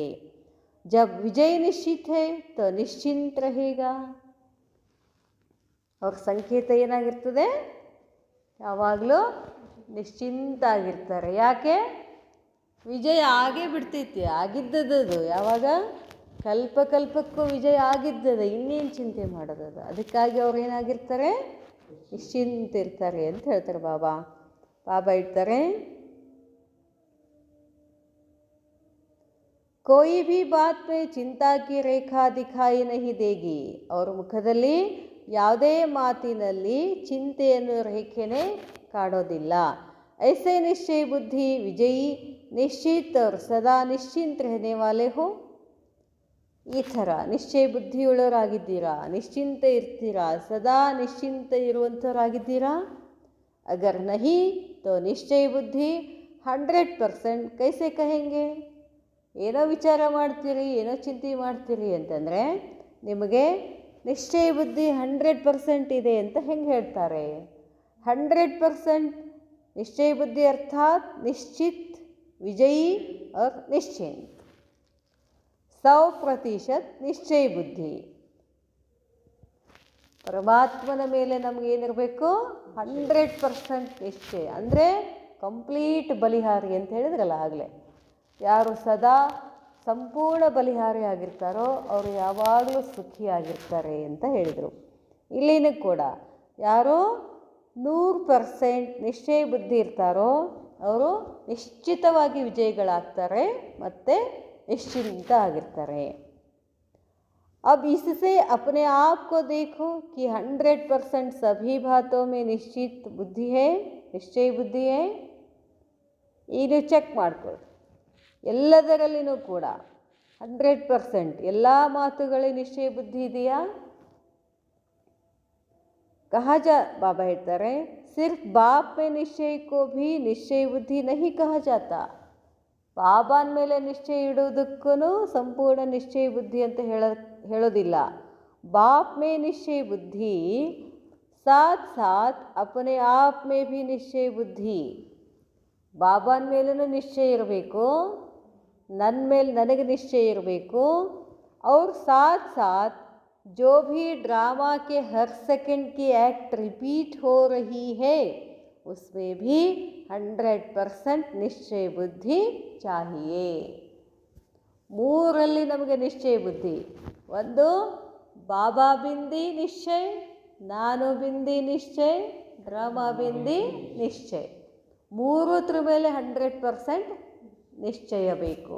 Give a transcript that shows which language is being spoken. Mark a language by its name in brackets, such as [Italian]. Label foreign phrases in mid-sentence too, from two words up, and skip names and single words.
[Hindi] जब विजय निश्चित है तो निश्चिंत रहेगा, [Kannada] ಅವ್ರ ಸಂಕೇತ ಏನಾಗಿರ್ತದೆ, ಯಾವಾಗಲೂ ನಿಶ್ಚಿಂತ ಆಗಿರ್ತಾರೆ. ಯಾಕೆ, ವಿಜಯ ಆಗೇ ಬಿಡ್ತೈತಿ, ಆಗಿದ್ದದ್ದು ಯಾವಾಗ, ಕಲ್ಪಕ್ಕೂ ವಿಜಯ ಆಗಿದ್ದದ, ಇನ್ನೇನು ಚಿಂತೆ ಮಾಡೋದದು. ಅದಕ್ಕಾಗಿ ಅವ್ರು ಏನಾಗಿರ್ತಾರೆ, ನಿಶ್ಚಿಂತ ಇರ್ತಾರೆ ಅಂತ ಹೇಳ್ತಾರೆ ಬಾಬಾ. ಬಾಬಾ ಹೇಳ್ತಾರೆ, [Hindi] कोई भी बात में चिंता की रेखा दिखाई नहीं देगी. [Kannada] ಅವ್ರ ಮುಖದಲ್ಲಿ ಯಾವುದೇ ಮಾತಿನಲ್ಲಿ ಚಿಂತೆಯನ್ನು ರೇಖೆನೇ ಕಾಣೋದಿಲ್ಲ. [Hindi] ऐसे निश्चय बुद्धि विजयी निश्चित और सदा निश्चिंत रहने वाले हो. [Kannada] ಈ ಥರ ನಿಶ್ಚಯ ಬುದ್ಧಿಯುಳ್ಳವರಾಗಿದ್ದೀರಾ, ನಿಶ್ಚಿಂತ ಇರ್ತೀರಾ, ಸದಾ ನಿಶ್ಚಿಂತ ಇರುವಂಥವರಾಗಿದ್ದೀರಾ. [Hindi] अगर नहीं तो निश्चय बुद्धि 100% कैसे कहेंगे. [Kannada] ಏನೋ ವಿಚಾರ ಮಾಡ್ತೀರಿ, ಏನೋ ಚಿಂತೆ ಮಾಡ್ತೀರಿ ಅಂತಂದರೆ ನಿಮಗೆ ನಿಶ್ಚಯ ಬುದ್ಧಿ 100% ಇದೆ ಅಂತ ಹೆಂಗೆ ಹೇಳ್ತಾರೆ. [Hindi] 100% निश्चय बुद्धि अर्थात् निश्चित, ವಿಜಯी और निश्चिंत. [Kannada] 100% ನಿಶ್ಚಯ ಬುದ್ಧಿ. ಪರಮಾತ್ಮನ ಮೇಲೆ ನಮಗೇನಿರಬೇಕು, 100% ನಿಶ್ಚಯ, ಅಂದರೆ ಕಂಪ್ಲೀಟ್ ಬಲಿಹಾರಿ ಅಂತ ಹೇಳಿದ್ರಲ್ಲ ಆಗಲೇ. ಯಾರು ಸದಾ ಸಂಪೂರ್ಣ ಬಲಿಹಾರಿ ಆಗಿರ್ತಾರೋ ಅವರು ಯಾವಾಗಲೂ ಸುಖಿಯಾಗಿರ್ತಾರೆ ಅಂತ ಹೇಳಿದರು. ಇಲ್ಲಿನೂ ಕೂಡ ಯಾರು 100% ನಿಶ್ಚಯ ಬುದ್ಧಿ ಇರ್ತಾರೋ ಅವರು ನಿಶ್ಚಿತವಾಗಿ ವಿಜಯಿಗಳಾಗ್ತಾರೆ ಮತ್ತು निश्चिंत ಆಗಿರ್ತಾರೆ. [Hindi] अब इससे अपने आप को देखो कि 100% सभी बातों में निश्चित बुद्धि है, निश्चय बुद्धि है. [Kannada] ಇದು ಚೆಕ್ ಮಾಡ್ಕೊಳ್ಳಿ, ಎಲ್ಲದರಲ್ಲಿನೂ ಕೂಡ 100% ಎಲ್ಲ ಮಾತುಗಳಿಗೆ ನಿಶ್ಚಯ ಬುದ್ಧಿ ಇದೆಯಾ. [Hindi] कहा जा, बाबा ಹೇಳ್ತಾರೆ, सिर्फ बाप में निश्चय को भी निश्चय बुद्धि नहीं कहा जाता. [Kannada] ಬಾಬಾನ ಮೇಲೆ ನಿಶ್ಚಯ ಇಡೋದಕ್ಕೂ ಸಂಪೂರ್ಣ ನಿಶ್ಚಯ ಬುದ್ಧಿ ಅಂತ ಹೇಳೋದಿಲ್ಲ. [Hindi] बाप में निश्चय बुद्धि साथ साथ अपने आप में भी निश्चय बुद्धि. [Kannada] ಬಾಬಾನ ಮೇಲೂ ನಿಶ್ಚಯ ಇರಬೇಕು, ನನ್ನ ಮೇಲೆ ನನಗೆ ನಿಶ್ಚಯ ಇರಬೇಕು. [Hindi] और साथ साथ जो भी ड्रामा के हर सेकंड की एक्ट रिपीट हो रही है उसमें भी 100% निश्चय बुद्धि चाहिए. [Kannada] ಮೂರಲ್ಲಿ ನಮಗೆ ನಿಶ್ಚಯ ಬುದ್ಧಿ. ಒಂದು ಬಾಬಾ ಬಿಂದಿ ನಿಶ್ಚಯ, ನಾನು ಬಿಂದಿ ನಿಶ್ಚಯ, ಡ್ರಾಮಾ ಬಿಂದಿ ನಿಶ್ಚಯ. ಮೂರತ್ರ ಮೇಲೆ 100% ನಿಶ್ಚಯ ಬೇಕು.